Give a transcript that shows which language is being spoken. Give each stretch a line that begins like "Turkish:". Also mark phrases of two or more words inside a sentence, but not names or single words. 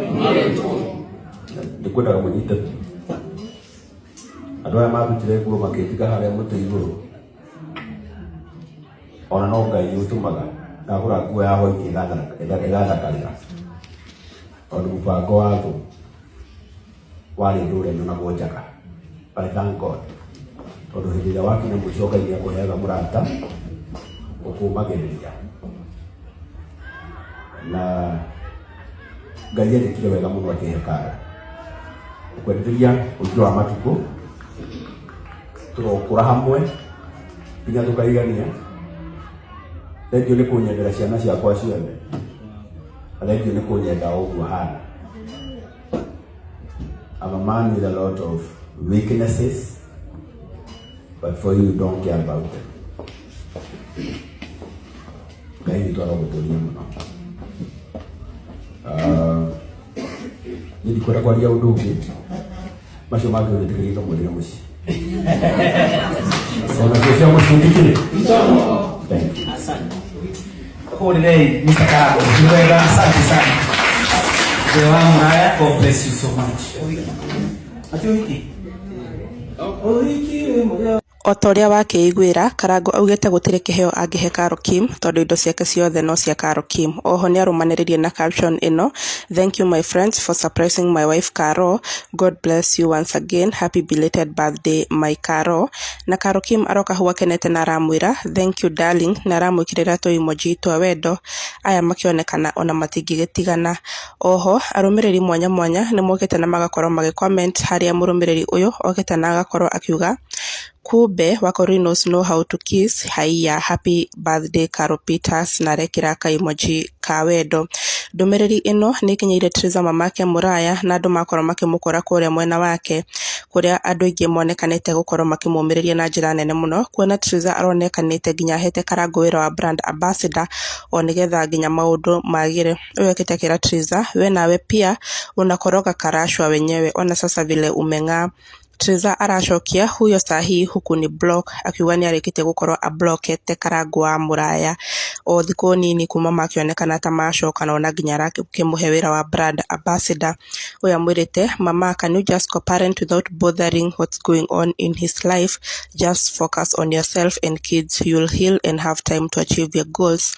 Kikuyu: Nĩ kwendaga mũnyite andũ aya marutire nguo makĩtiga harĩa mũtĩ igũrũ, ona no Ngai ũtũmaga ndagũra nguo ya hwaiti ĩgathakarĩra, tondũ mũbango wa thũ warĩ ndũre nyonagwo njaga.
English: I thank God
Kikuyu: tondũ hĩndĩ ĩrĩa wakinya mũico Ngai nĩ akũheaga mũrata ũkũmagĩrĩria, na Ngai endekire wega mũno akĩhe Carol. Ũkwenderia ũingĩ wa matukũ tũrokũra hamwe nginya tũkaigania. Thengiũ nĩ kũnyendera ciana ciakwa ciothe, na thengiũ nĩ kũnyenda ũguo hana.
English: I'm a man with a lot of weaknesses, but for you don't care about them.
Kikuyu: Ngai nĩ arogũtũria mũno. Nĩ ndikwenda kwaria ũndũ ũngĩ, macio mangĩ ũrĩtĩkĩrie kamwĩrĩra mũciĩ. Ona cia mũciĩ ndikĩrĩ.
English: Thank you. Holiday, Mr.
Swahili: Karago. Asante sana. Mzee wangu haya,
English: God bless you so much.
Kikuyu: Ati wiki. O ta ũrĩa wakĩiguĩra, Karango augĩte gũtirĩ kĩheo angĩhe Carol Kim tondũ indo ciake ciothe no cia Carol Kim. Oho nĩarũmanĩrĩirie na caption ĩno:
English: "Thank you my friends for surprising my wife Carol. God bless you once again. Happy belated birthday my Carol."
Kikuyu: Na Carol Kim aroka hau akenete na aramwĩra
English: "Thank you darling"
Kikuyu: na aramwĩkĩrĩra tũ emoji twa wendo, aya makĩonekana ona matingĩgĩtigana. Oho arũmĩrĩri mwanya mwanya nĩmokĩte na magakorwo magĩcomment harĩa mũrũmĩrĩri ũyũ okĩte na agakorwo akiuga "Kumbe Wakorinos
English: know how to kiss.
Kikuyu: Haiya,
English: happy birthday Carol Peters"
Kikuyu: na arekĩra ka emoji ka wendo. Ndũmĩrĩri ĩno nĩkinyĩire Teresa mamake Mũraya na andũ makorwo makĩmũkora kũrĩa mwena wake, kũrĩa andũ aingĩ monekanĩte gũkorwo makĩmũmĩrĩria na njĩra nene mũno, kuona Teresa aronekanĩte nginya ahete Karango wĩra wa
English: brand ambassador
Kikuyu: o nĩgetha nginya maũndũ magĩre. Ũyũ akĩte akĩra
Swahili: Teresa, "We nawe pia unakoroga karashwa wenyewe, ona sasa vile umeng'aa." Teresa aracokia "Huyo sahi huku ni block",
Kikuyu: akiuga nĩarĩkĩtie gũkorwo ablockete Karango wa Mũraya o thikũ nini kuma makĩonekana ta macokana, ona nginya arakĩmũhe wĩra wa
English: brand ambassador.
Kikuyu: Ũyũ amwĩrĩte "Mama,
English: can you just co-parent without bothering what's going on in his life? Just focus on yourself and kids. You'll heal and have time to achieve your goals."